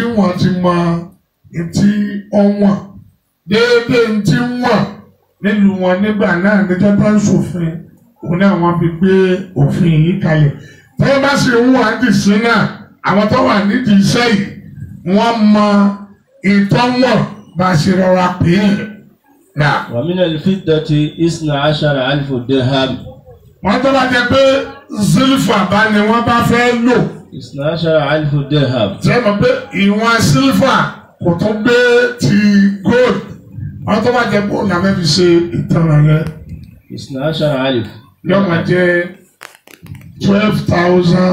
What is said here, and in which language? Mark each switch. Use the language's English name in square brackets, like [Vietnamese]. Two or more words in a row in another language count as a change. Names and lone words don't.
[Yoruba] wọ́n ti mọ etí ọ̀wọ̀n déédéé ntí wọ̀n nílùú wọn nígbà náà níjọ́ tó ń ṣòfin òun náà wọ́n fi gbé òfin yìí kalẹ̀ tẹ́lẹ̀ bá sì ń wọ́n àdìsí náà àwọn tó wà nídìí iṣẹ́ yìí wọ́n mọ ìtọ́wọ̀n bá a ṣe rọra pè é nà. [Arabic] ومن الفضة 12,000 درهم. [Yoruba] wọ́n tó bá jẹ pé sílífà bá ni wọ́n bá fẹ́ lò. [Arabic] 12,000 درهم. [Yoruba] ṣé mo pé ìwọ̀n sílífà kò tún gbé ti gold wọ́n tó bá jẹ bó la fẹ́ fi ṣe ìtanràn yẹn. 12,000 yóò máa jẹ 12,000